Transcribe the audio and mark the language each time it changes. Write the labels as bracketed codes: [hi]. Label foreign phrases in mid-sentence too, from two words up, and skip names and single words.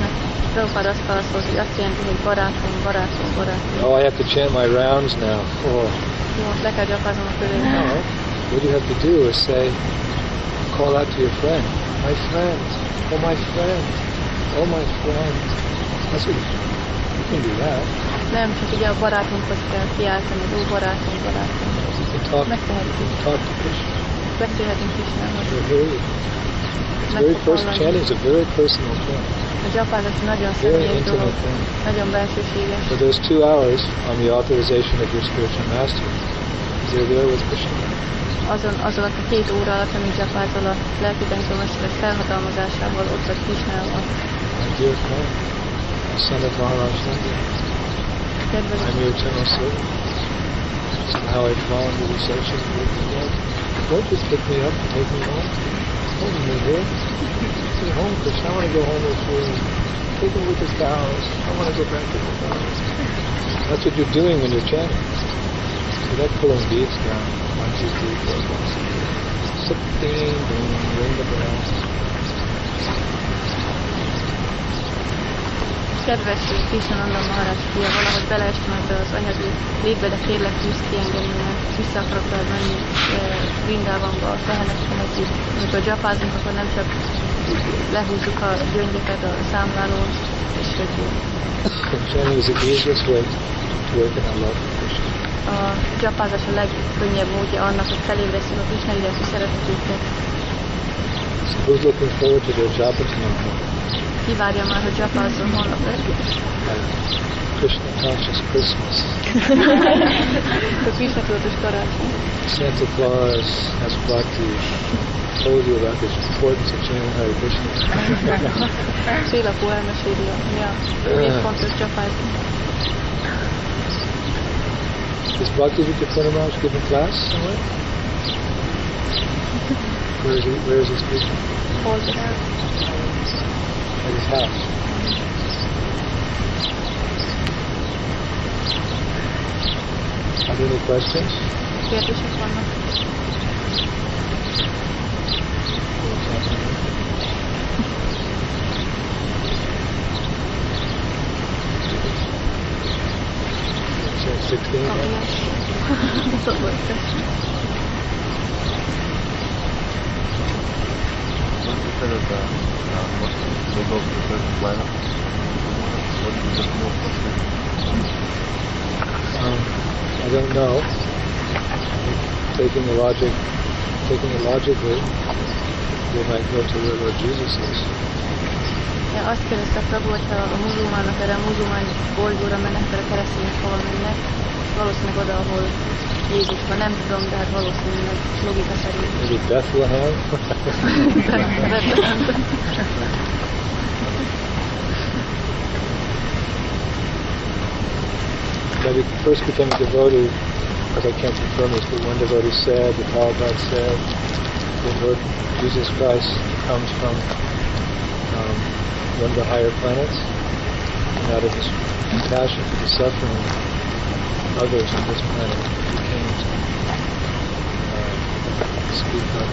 [hu] Prabhupád azt válaszolt, hogy azt jelenti, hogy barátom, barátom, barátom. [en] Oh, I have to chant my rounds now. Oh. [hu] Jó, most le kell gyapáznom a körül. [en] No. What you have to do is say, call out to your friend. My friend. Oh, my friend. Oh, my friend. That's what you can do that. [hu] Nem, csak ugye a barátunkhoz kell kiáltani, ó, barátom, barátom. [en] You can talk to Krishna. [hu] Beszélhetünk Krisnához. [en] It's very personal. Chanting is a very personal thing. [hu] A gyapázat nagyon [en] Very [hu] személyes dolog, [en] intimate thing. [hu] nagyon belsőséges. [en] For those 2 hours, on the authorization of your spiritual master, you're there with Krishna. [hu] Azon a 2 óra alatt, amit gyapázol a lelki tanítómesterek felhatalmazásával, ott vagy Krisnával. [en] My dear friend, son of Maharaj Nanda, I'm your eternal servant. Somehow I've fallen to the section of the world. Won't you pick me up and take me home? Hold me here. Take me home, Krishna. I want to go home with you. Take me with the cows. I want to go back to the cows. That's what you're doing when you're chanting. You're not pulling beads down. 1, 2, 3, 4, 5, 6. Ding, ding, ring the bell. [hu] Kedves Krisna-völgy Maharaj fia, valahogy beleestem ebbe az anyagi létbe, de kérlek tűz kiengedni, mert vissza akarok veled menni Vrindávamba, a tehenek menetig. Amikor gyapázunk, akkor nem csak lehúzzuk a gyöngyöket a számlálón, és hogy [en] Chanting is the easiest way to awaken our love for Krishna. [hu] a gyapázás a legkönnyebb módja annak, hogy felébresztünk a Krishna iránti szeretetünket. [en] So who's looking forward to their japa tomorrow? [hu] Ki várja már, hogy gyapázzon holnap [en] Krishna conscious Christmas. [hu] a Krishna tudatos karácsony. [en] Santa Claus has bhakti. Told you about the importance of chanting Hare Krishna. [hu] Csillapó elmeséli, miért fontos gyapázni. [en] Is Bhakti Vidyapura Maharaj giving class somewhere? Where is he speaking? [hu] Hol kell? [en] At his house. Are there any questions? [hu] Kérdések vannak? [en] So 16? instead of what they go to the first planet, what is the more possible? I don't know. Taking it logically, they might go to where Lord Jesus is. [hu] Azt kérdezte Prabhu, hogyha a muzulmánok erre a muzulmán bolygóra mennek, akkor a keresztények hova mennek, valószínűleg oda, ahol Jézus van, nem tudom, de hát valószínűleg logika szerint. [en] Maybe Bethlehem? Maybe first became a devotee, because I can't confirm this, but one devotee said, the Prabhupada said, that Lord Jesus Christ comes from one of the higher planets, and out of his compassion for the suffering of others on this planet, he came to speak of